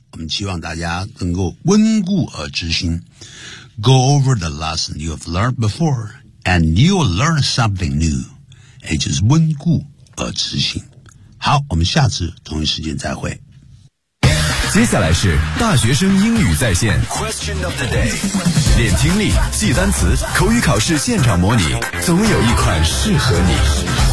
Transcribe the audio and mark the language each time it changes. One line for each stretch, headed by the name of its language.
Chinese: 我们希望大家能够温故而知新。
English: Go over the lesson you have learned before, and you'll learn something new. It is
Chinese: 温故而知新。好，我们下次同一时间再会。接下来是大学生英语在线 Question of the day， 练听力、记单词、口语考试现场模拟，总有一款适合你。